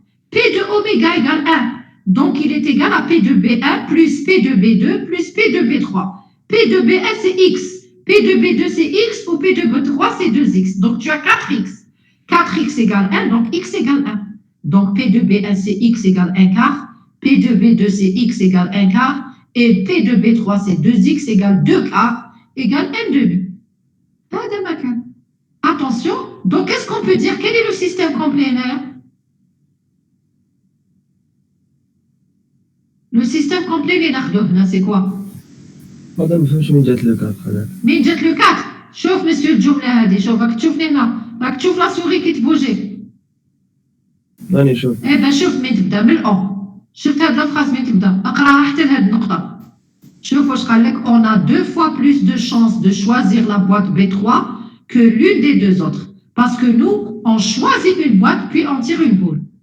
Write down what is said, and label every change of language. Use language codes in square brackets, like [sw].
[fr] P de oméga égale 1 donc il est égal à P de B1 plus P de B2 plus P de B3 P de B1 c'est X P de B2 c'est X ou P de B3 c'est 2X donc tu as 4X 4X égale 1 donc X égale 1 donc P de B1 c'est X égale 1 quart P de B2 c'est X égale 1 quart et P de B3 c'est 2X égale 2 quarts égale 1 demi. Attention, donc qu'est-ce qu'on peut dire? Quel est le système complémentaire? Le système complémentaire, c'est quoi? Madame, je [ar] فهمتش من جات لو 4 هذاك. من جات لو 4 شوف مسيو الجملة هذه شوف راك تشوفني هنا راك تشوف لا سوري كي تبوجي راني نشوف. ben شوف من تبدا من الأو شفت هاد لا فراس من تبدا اقراها حتى لهاد النقطة شوف واش قال لك [fr] on a 2 fois plus de chances de choisir la boîte B3 que l'une des 2 autres parce que nous on choisit une boîte puis on tire une boule